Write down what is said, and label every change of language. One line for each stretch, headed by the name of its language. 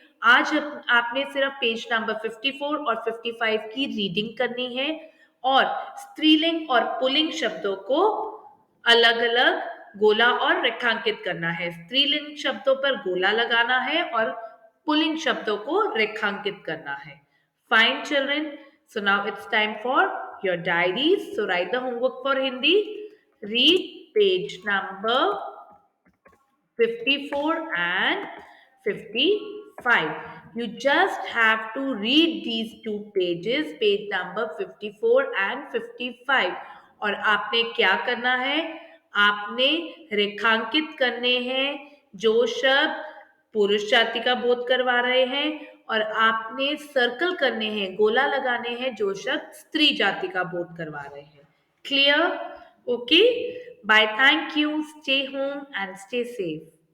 Hindi: आज आपने सिर्फ पेज नंबर 54 और 55 की रीडिंग करनी है और स्त्रीलिंग और पुल्लिंग शब्दों को अलग अलग गोला और रेखांकित करना है। स्त्रीलिंग शब्दों पर गोला लगाना है और पुल्लिंग शब्दों को रेखांकित करना है।
English: Fine, children. So now it's time for your diaries. So write the homework for Hindi. Read page number 54 and 55. You just have to read these two pages, page number 54 and 55.
Hindi: और आपने क्या करना है? आपने रेखांकित करने हैं जो शब्द पुरुष जाति का बोध करवा रहे हैं और आपने सर्कल करने हैं, गोला लगाने हैं जो शब्द स्त्री जाति का बोध करवा रहे हैं।
English: Clear? Okay. Bye. Thank you. Stay home and stay safe.